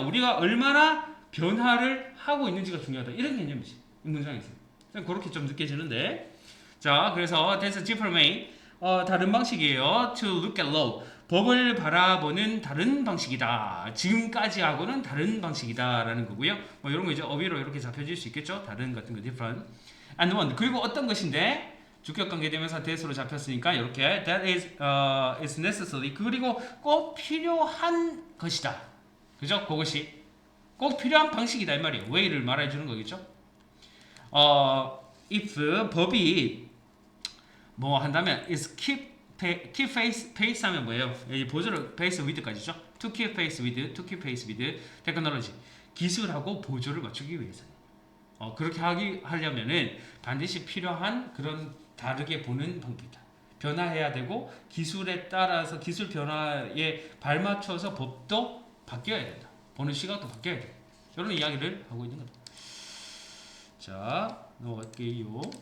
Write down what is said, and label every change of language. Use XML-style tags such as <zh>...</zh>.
<ko>우리가 얼마나 변화를 하고 있는지가 중요하다. 이런 개념이지. 이 문장에서. 그렇게 좀 느껴지는데. 자, 그래서</ko> <en>that's a different way.</en> <ko>다른 방식이에요.</ko> <en>To look at law.</en> <ko>법을 바라보는 다른 방식이다. 지금까지하고는 다른 방식이다라는 거고요. 뭐 이런 거 이제 어휘로 이렇게 잡혀질 수 있겠죠. 다른 같은 거 different.</ko> <en>And one.</en> <ko>그리고 어떤 것인데 주격 관계 대명사 that으로 잡혔으니까 이렇게</ko> <en>that is necessary.</en> <ko>그리고 꼭 필요한 것이다. 그죠? 그것이 꼭 필요한 방식이다 이 말이에요. way를 말해 주는 거겠죠. if 법이 뭐 한다면</ko> <en>is keep pace</en> <ko>하면 뭐예요? 이 보조를</ko> <en>pace with</en> <ko>까지죠.</ko> <en>to keep pace with technology.</en> <ko>기술하고 보조를 맞추기 위해서. 그렇게 하려면은 반드시 필요한 그런 다르게 보는 방법이다. 변화해야 되고 기술에 따라서 기술 변화에 발맞춰서 법도 바뀌어야 된다. 보는 시각도 바뀌어야 된다. 이런 이야기를 하고 있는 겁니다. 자, 넘어갈게요.</ko>